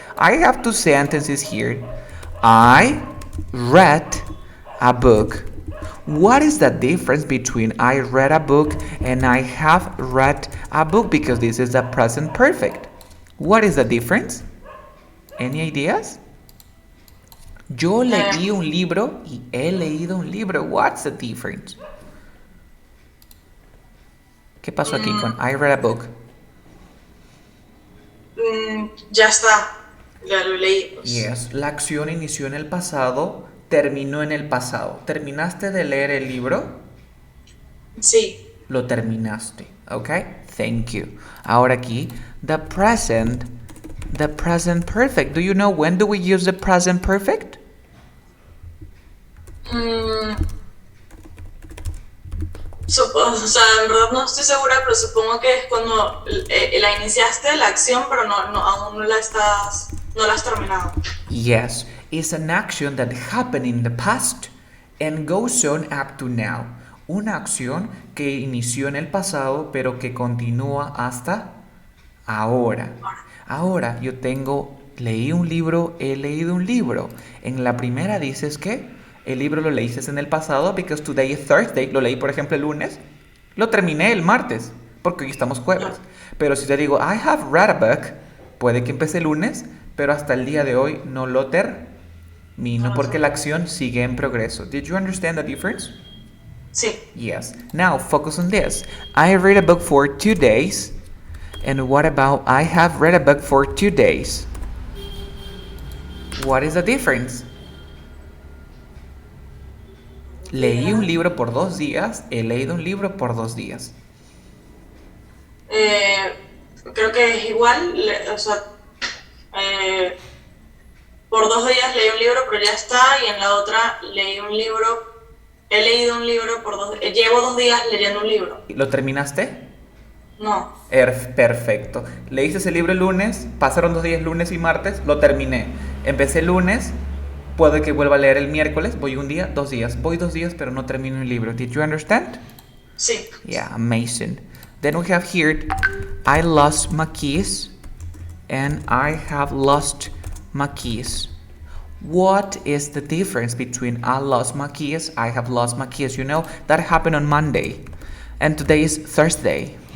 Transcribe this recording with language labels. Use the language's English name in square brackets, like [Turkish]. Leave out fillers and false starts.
[English] I have two sentences here. I read a book. What is the difference between I read a book and I have read a book? Because this is the present perfect. What is the difference? Any ideas? [Spanish] Yo leí un libro y he leído un libro. [English] What's the difference? [Spanish] ¿Qué pasó aquí con Mm, [English] I read a book? [Spanish] ya está. Ya lo leí, pues. Yes, la acción inició en el pasado, terminó en el pasado. ¿Terminaste de leer el libro? Sí. Lo terminaste, ¿ok? [English] Thank you. [Spanish] Ahora aquí, the present perfect. [English] Do you know when do we use the present perfect? [Spanish] Mm, o sea, en verdad no estoy segura, pero supongo que es cuando la iniciaste la acción, pero aún no la has terminado. [English] Yes, it's an action that happened in the past and goes on up to now. [Spanish] Una acción que inició en el pasado pero que continúa hasta ahora. Ahora yo leí un libro, he leído un libro. En la primera dices que el libro lo leíste en el pasado [English] because today is Thursday, [Spanish] lo leí por ejemplo el lunes, lo terminé el martes porque hoy estamos jueves. Pero si te digo [English] I have read a book, [Spanish] puede que empiece el lunes, pero hasta el día de hoy no lo termino porque la acción sigue en progreso. [English] Did you understand the difference? [Spanish] Sí. [English] Yes. Now focus on this. I read a book for 2 days. And what about I have read a book for 2 days? What is the difference? [Spanish] Leí un libro por 2 días, he leído un libro por 2 días. Eh, Creo que es igual, o sea, eh, por 2 días leí un libro, pero ya está, y en la otra he leído un libro llevo 2 días leyendo un libro. ¿Lo terminaste? No, Perfecto. Leíste ese libro el lunes, pasaron 2 días, lunes y martes, lo terminé. Empecé el lunes, puede que vuelva a leer el miércoles, voy un día, 2 días. Voy 2 días, pero no termino el libro. [English] Did you understand? [Spanish] sí. [English] Yeah, amazing. Then we have here, I lost my keys and I have lost my keys. What is the difference between I lost my keys, I have lost my keys? You know, that happened on Monday and today is Thursday.